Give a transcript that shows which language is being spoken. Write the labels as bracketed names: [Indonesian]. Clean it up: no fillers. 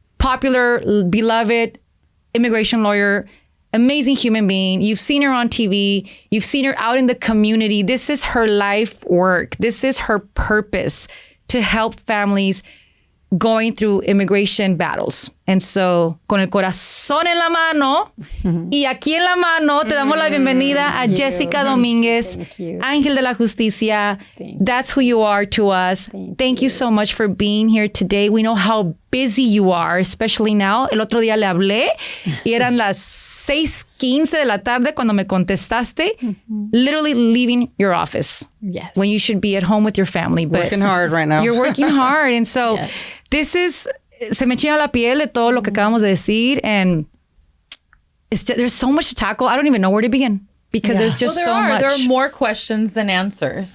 [English] Popular, beloved immigration lawyer, amazing human being. You've seen her on TV. You've seen her out in the community. This is her life work. This is her purpose, to help families going through immigration battles. And so, [Spanish] con el corazón en la mano y aquí en la mano, te damos la bienvenida a Jessica Dominguez, Ángel de la Justicia. [English] That's who you are to us. Thank you so much for being here today. We know how busy you are, especially now. [Spanish] El otro día le hablé y eran las 6:15 de la tarde cuando me contestaste, [English] literally leaving your office. Yes. When you should be at home with your family. But Working hard right now. You're working hard. And so this is, [Spanish] se me china la piel de todo lo que acabamos de decir. [English] And it's just, there's so much to tackle. I don't even know where to begin because there's just so much. There are more questions than answers,